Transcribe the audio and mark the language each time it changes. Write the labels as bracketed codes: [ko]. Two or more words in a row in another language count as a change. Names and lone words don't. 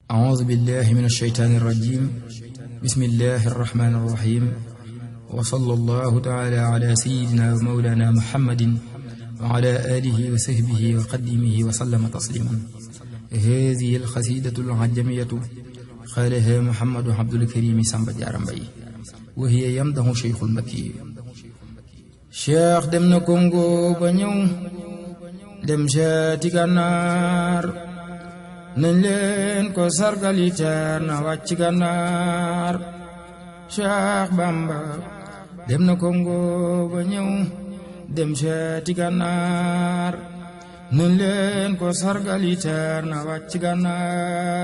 [ar] أعوذ بالله من الشيطان الرجيم بسم الله الرحمن الرحيم وصلى الله تعالى على سيدنا ومولانا محمد وعلى آله وصحبه وقدمه وسلم تسليما. هذه القصيدة العجمية قالها محمد عبد الكريم سامبا جارا مباي وهي يمدح شيخ المكي. [wo] شيخ دمنا كونغو بنيو dem seeti Gànnaar nañ leen ko sargali teer na wàcc Gànnaar. Cheikh Bamba dem na Congo ba ñëw dem seeti Gànnaar nañ leen ko sargali teer na wàcc Gànnaar.